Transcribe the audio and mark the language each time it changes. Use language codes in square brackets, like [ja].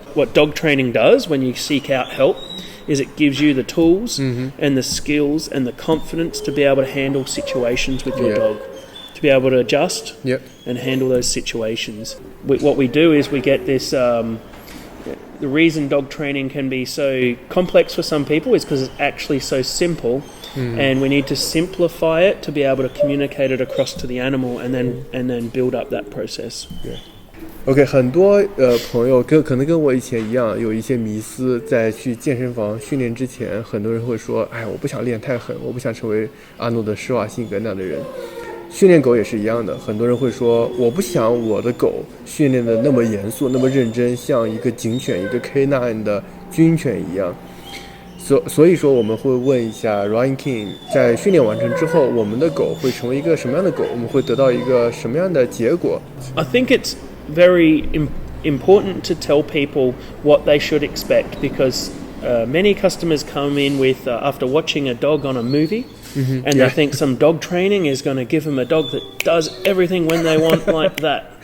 [en] What dog training does when you seek out help is it gives you the tools and the skills and the confidence to be able to handle situations with your dog, to be able to adjust and handle those situations. What we do is we get this, the reason dog training can be so complex for some people is because it's actually so simple and we need to simplify it to be able to communicate it across to the animal and then build up that process. [zh] OK， 很多朋友可能跟我以前一样，有一些迷思，在去健身房训练之前，很多人会说：“哎，我不想练太狠，我不想成为阿诺的施瓦辛格那样的人。” 训练狗也是一样的，很多人会说：“我不想我的狗训练的那么严肃、那么认真，像一个警犬、一个 K9 的军犬一样。” 所以说，我们会问一下 Ryan King， 在训练完成之后，我们的狗会成为一个什么样的狗？我们会得到一个什么样的结果 [en] I think it's very important to tell people what they should expect because many customers come in with after watching a dog on a movie and they think some dog training is going to give them a dog that does everything when they want like that.